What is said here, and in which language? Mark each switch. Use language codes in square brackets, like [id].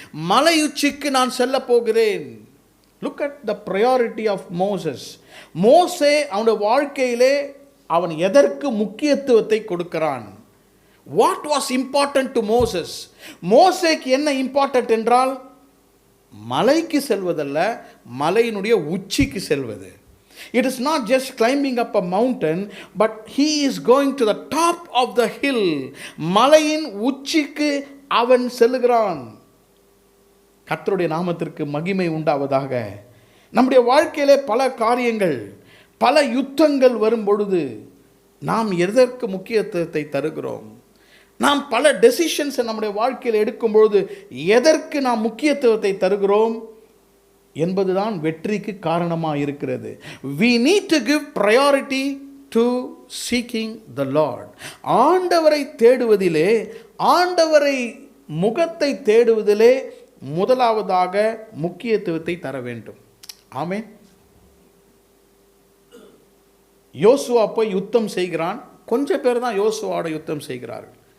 [ta] மலை உச்சிக்கு நான் செல்ல போகிறேன். [en] Look at the priority of Moses. [ta] மோசே அவனுடைய வாழ்க்கையிலே அவன் எதற்கு முக்கியத்துவத்தை கொடுக்கிறான்? [en] What was important to Moses? [ta] மோசேக்கு என்ன இம்பார்ட்டன்ட் என்றால், மலைக்கு செல்வதல்ல, மலையினுடைய உச்சிக்கு செல்வது. [en] It is not just climbing up a mountain, but he is going to the top of the hill. [ta] மலையின் உச்சிக்கு அவன் செல்கிறான். கர்த்தருடைய நாமத்திற்கு மகிமை உண்டாவதாக. நம்முடைய வாழ்க்கையிலே பல காரியங்கள், பல யுத்தங்கள் வரும் பொழுது நாம் எதற்கு முக்கியத்துவத்தை தருகிறோம்? நாம் பல டெசிஷன்ஸை நம்முடைய வாழ்க்கையில் எடுக்கும் பொழுது எதற்கு நாம் முக்கியத்துவத்தை தருகிறோம் என்பதுதான் வெற்றிக்கு காரணமாக இருக்கிறது. [en] We need to give priority to seeking the Lord. [ta] ஆண்டவரை தேடுவதிலே, ஆண்டவரை முகத்தை தேடுவதிலே முதலாவதாக முக்கியத்துவத்தை தர வேண்டும். ஆமென். யோசுவா போய் யுத்தம் செய்கிறான். கொஞ்சம் பேர் தான் யோசுவாவோட யுத்தம் செய்கிறார்கள்.